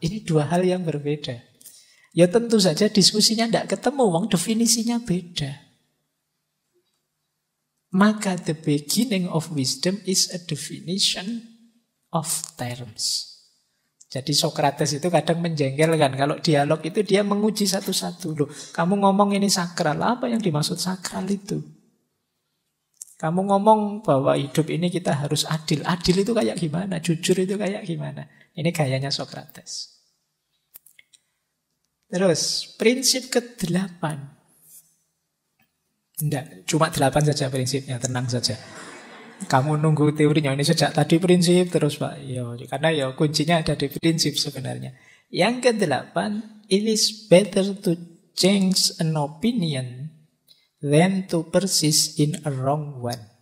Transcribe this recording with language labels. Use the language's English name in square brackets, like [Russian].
[Indonesian] Ini dua hal yang berbeda. Ya tentu saja diskusinya tidak ketemu, wong definisinya beda. Maka [English] the beginning of wisdom is a definition of terms. [Indonesian] Jadi Sokrates itu kadang menjengkelkan. Kalau dialog itu dia menguji satu-satu. Loh, kamu ngomong ini sakral. Apa yang dimaksud sakral itu? Kamu ngomong bahwa hidup ini kita harus adil. Adil itu kayak gimana? Jujur itu kayak gimana? Ini gayanya Sokrates. Terus, prinsip ke-8. Tidak, cuma 8 saja prinsipnya. Tenang saja. Kamu nunggu teorinya ini sejak tadi prinsip terus Pak. Yo, karena ya kuncinya ada di prinsip sebenarnya. Yang ke-8, [English] it is better to change an opinion than to persist in a wrong one.